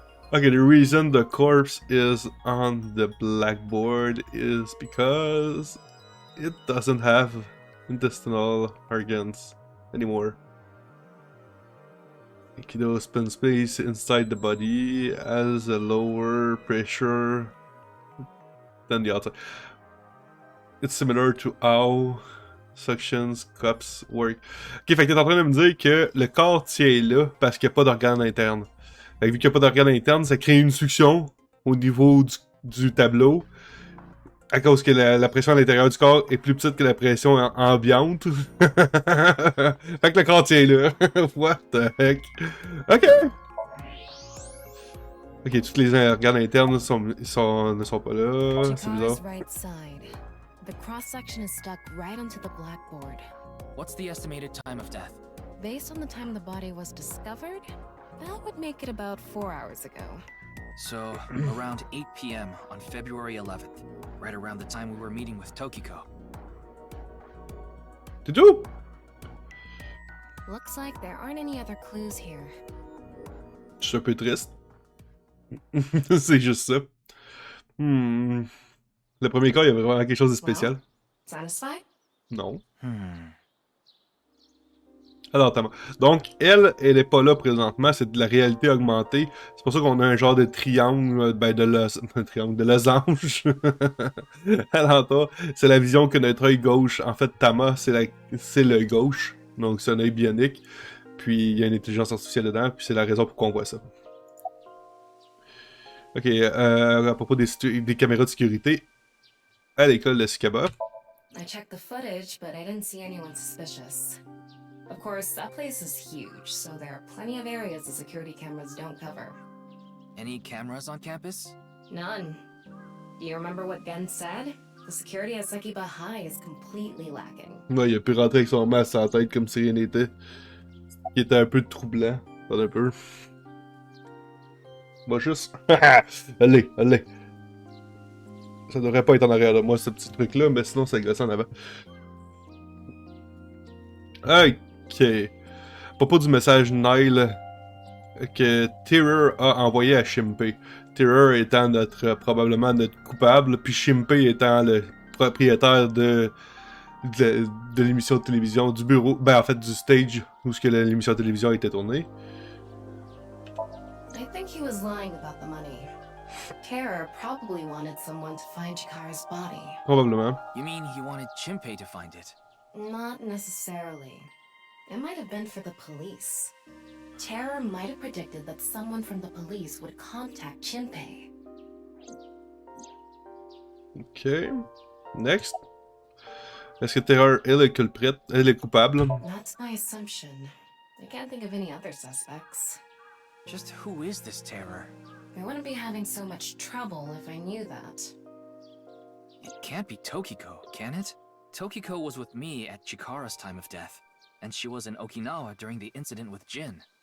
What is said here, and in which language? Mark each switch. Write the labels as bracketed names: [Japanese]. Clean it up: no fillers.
[English] Okay, the reason the corpse is on the blackboard is because it doesn't have intestinal organs anymore. Aikido spin space inside the body has a lower pressure than the outside. It's similar to how suctions cups work. [French] Ok, fait que t'es en train de me dire que le corps tient là parce qu'il n'y a pas d'organe interne. Fait que vu qu'il n'y a pas d'organe interne, ça crée une succion au niveau du tableau. À cause que la pression à l'intérieur du corps est plus petite que la pression ambiante. Fait que le corps tient là. [English] What the heck? [French] Ok. Ok, tous les organes internes ne sont pas là. C'est bizarre. [English] Chikara's right side. The cross-section is stuck right onto the blackboard. What's the estimated time of death? Based on the time the body was discovered, that would make it about 4 hours ago. So, around 8 p.m. on February 11th, right around the time we were meeting with Tokiko. [French] C'est tout? [English] Looks like there aren't any other clues here. [French] Je suis un peu triste. C'est juste ça. Le premier cas, il y avait vraiment quelque chose de spécial. [English] Well, satisfied? [French] Non. Alors, donc, elle est pas là présentement, c'est de la réalité augmentée. C'est pour ça qu'on a un genre de triangle, un triangle de losange. Alentour, c'est la vision que notre œil gauche, en fait, Tama, c'est l'œil gauche. Donc, c'est un œil bionique. Puis, il y a une intelligence artificielle dedans, puis c'est la raison pourquoi on voit ça. Ok, à propos des caméras de sécurité, à l'école de Sikaba. [English] I checked the footage, but I didn't see anyone suspicious. Of course, that place is huge, so there are plenty of areas the security cameras don't cover. Any cameras on campus? None. Do you remember what Gen said? The security at Sekiba High is completely lacking. [French] Ouais, il a pu rentrer avec son masque à la tête comme si rien n'était. Qui était un peu troublant. Pas un peu. Moi, juste. Allez. Ça devrait pas être en arrière de moi, ce petit truc-là, mais sinon, ça glisse en avant. Ok. À propos du message Nile que Terror a envoyé à Shimpei. Terror étant probablement notre coupable, puis Shimpei étant le propriétaire de l'émission de télévision, du bureau, ben en fait du stage où l'émission de télévision a été tournée. [English] I think he was lying about the money. Terror probably wanted someone to find Chikara's body. [French] Probablement. [English] You mean he wanted Chimpei to find it? Not necessarily. It might have been for the police. Terror might have predicted that someone from the police would contact Chimpei. Ok. Next. [French] Est-ce que Terreur est le culprit, est le coupable? [English] That's my assumption. I can't think of any other suspects. Just who is this Terror? I wouldn't be having so much trouble if I knew that. It can't be Tokiko, can it? Tokiko was with me at Chikara's time of death, and she was in Okinawa during the incident with Jin.